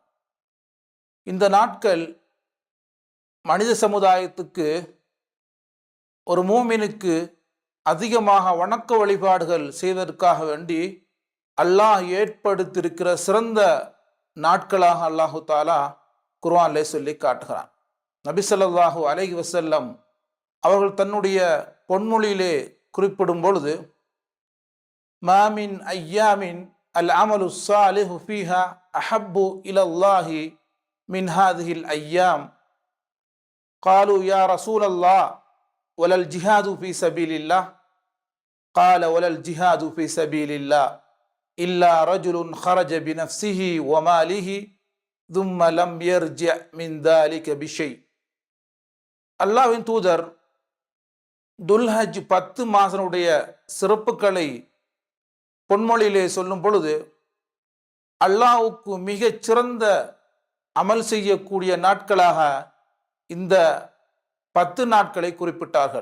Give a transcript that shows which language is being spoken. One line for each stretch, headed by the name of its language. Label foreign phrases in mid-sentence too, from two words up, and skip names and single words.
Tamil: இந்த நாட்கள் மனித சமுதாயத்துக்கு, ஒரு மூமினுக்கு அதிகமாக வணக்க வழிபாடுகள் செய்வதற்காக வேண்டி அல்லாஹ் ஏற்படுத்தியிருக்கிற சிறந்த நாட்களாக
Arabic: الله تعالى
Tamil: குர்ஆனிலே சொல்லி காட்டுகிறான். நபி
Arabic: صلى الله عليه وسلم
Tamil: அவர்கள் தன்னுடைய பொன்மொழியிலே குறிப்பிடும் பொழுது,
Arabic: ما من أيام العمل الصالح فيها أحب إلى الله من هذه الأيام. قالوا يا رسول الله ولا الجهاد في سبيل الله قال ولا الجهاد في سبيل الله إلا رجل خرج بنفسه وماله ثم لم يرجع من ذلك بشيء.
Tamil: அல்லாஹ்வின் தூதர் துல்ஹஜ் 10 மாதனுடைய சிறப்புகளை பொன்மொழியிலே சொல்லும் பொழுது, அல்லாஹ்வுக்கு மிகச் சிறந்த அமல் செய்யக்கூடிய நாட்களாக இந்த 10 நாட்களை குறிப்பிட்டார்கள்.